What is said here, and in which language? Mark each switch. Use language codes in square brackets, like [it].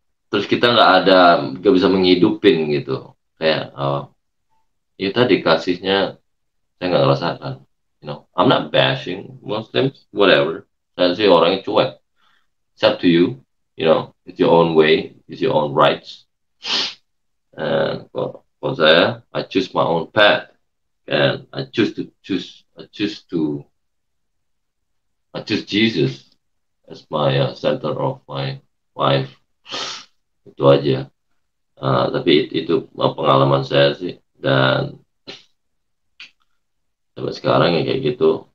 [id] Terus kita nggak bisa menghidupin gitu, kayak ya tadi kasihnya saya nggak ngerasakan. [en] I'm not bashing Muslims, whatever. [id] Saya sih orangnya cuek. [en] It's up to you. It's your own way, it's your own rights. And for saya, I choose my own path, and I choose Jesus as my center of my life. [id] Itu aja. Tapi itu pengalaman saya sih, dan sampai sekarang ya kayak gitu.